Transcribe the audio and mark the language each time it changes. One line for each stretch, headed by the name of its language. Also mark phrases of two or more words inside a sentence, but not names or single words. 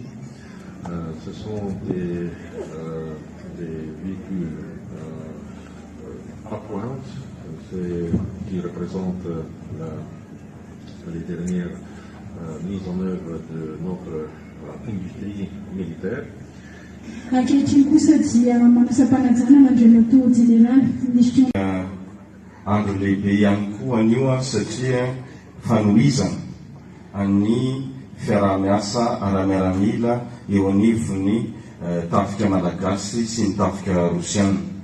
French: Ce sont des véhicules à pointe qui représentent les dernières mises en œuvre de notre industrie militaire.
Malagasy: Andro lehibe ihany koa anio satria fanohizana any fiaraha-miasa ara-miaramila eo anivony tafika malagasy sy ny tafika rosiana.